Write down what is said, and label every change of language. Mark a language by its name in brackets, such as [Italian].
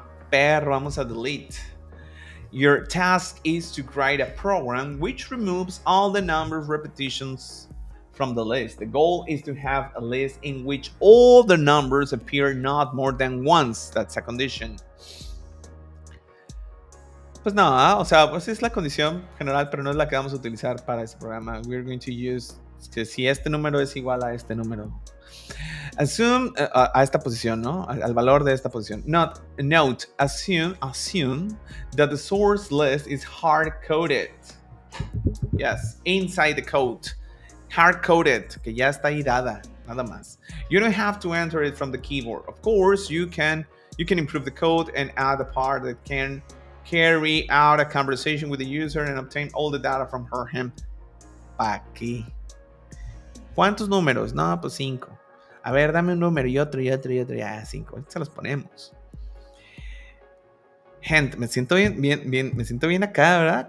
[Spanish] Perro, vamos a [English] delete. Your task is to create a program which removes all the number of repetitions from the list. The goal is to have a list in which all the numbers appear not more than once. That's a condition. [Spanish] Pues no, o sea, pues es la condición general, pero no es la que vamos a utilizar para este programa. [English] We're going to use [Spanish] que si este número es igual a este número. [English] Assume [Spanish] a esta posición, ¿no? Al valor de esta posición. [English] Note, assume that the source list is hard-coded. Yes, inside the code. [Spanish] Hard-coded, que ya está ahí dada, nada más. [English] You don't have to enter it from the keyboard. Of course, you can improve the code and add a part that can carry out a conversation with the user and obtain all the data from her, him. [Spanish] ¿Pa' qué? ¿Cuántos números? No, pues 5. A ver, dame un número y otro y otro y otro. Ya, 5. Se los ponemos. Gente, me siento bien, me siento bien acá, ¿verdad?